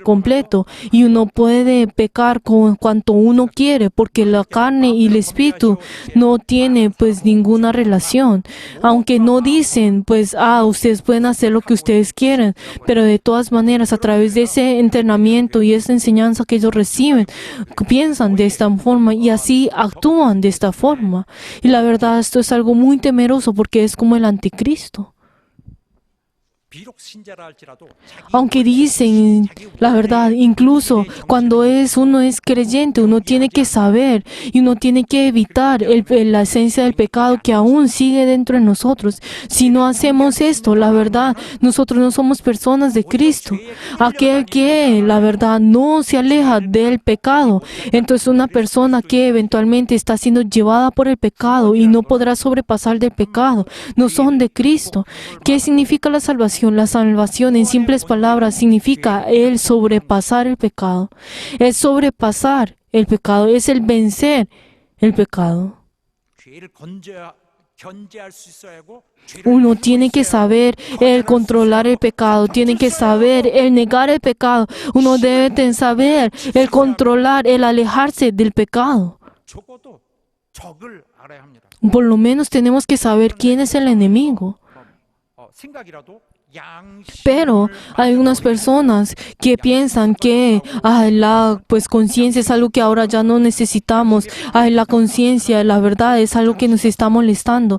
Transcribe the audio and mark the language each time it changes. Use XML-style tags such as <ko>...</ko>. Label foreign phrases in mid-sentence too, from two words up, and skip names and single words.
<es>completo y uno puede pecar con cuanto uno quiere porque la carne y el espíritu no tienen pues ninguna relación, aunque no dicen pues ustedes pueden hacer lo que ustedes quieren, pero de todas maneras a través de ese entrenamiento y esa enseñanza que ellos reciben piensan de esta forma y así actúan de esta forma y la verdad esto es algo muy temeroso porque es como el anticristo.</es> <ko>비록 신자라 할지라도</ko> <es>Aunque dicen la verdad, incluso cuando uno es creyente, uno tiene que saber y uno tiene que evitar la esencia del pecado que aún sigue dentro de nosotros. Si no hacemos esto, la verdad, nosotros no somos personas de Cristo. Aquel que, la verdad, no se aleja del pecado, entonces una persona que eventualmente está siendo llevada por el pecado y no podrá sobrepasar del pecado, no son de Cristo. ¿Qué significa la salvación? La salvación, en simples palabras, significa el sobrepasar el pecado. El sobrepasar el pecado es el vencer el pecado.</es> <ko>죄를 견제할 수 있어야 하고</ko> <es>Uno tiene que saber el controlar el pecado, tiene que saber el negar el pecado. Uno debe saber el controlar, el alejarse del pecado.</es> <ko>적어도 적을 알아야 합니다.</ko> <es>Por lo menos tenemos que saber quién es el enemigo.</es> <ko>생각이라도</ko> <es>Pero hay unas personas que piensan que la conciencia es algo que ahora ya no necesitamos. La conciencia, la verdad, es algo que nos está molestando.</es>